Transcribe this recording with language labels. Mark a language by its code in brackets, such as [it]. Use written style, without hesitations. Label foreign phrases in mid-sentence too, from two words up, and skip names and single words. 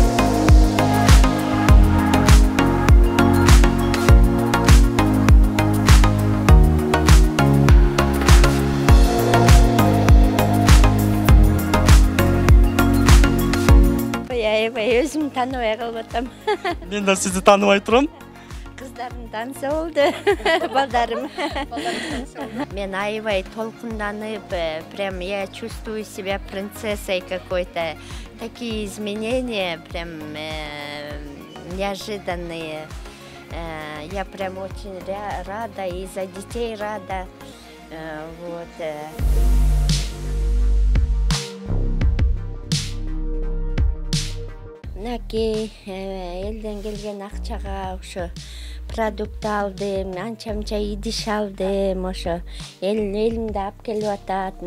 [ky] Аябай өзүм тааныбай калбатам. Мен да сизди тааныбай турам. Кыздарым таныса болду, балдарым. Мен аябай толкунданып, [ru] прям я чувствую себя принцессой какой-то. Такие изменения, прям неожиданные. Я прям очень рада, и за детей рада. Вот. [ky] Мынакей элден келген акчага ошо продукт алдым, анча-мынча идиш алдым, ошо элимде алып келип атат.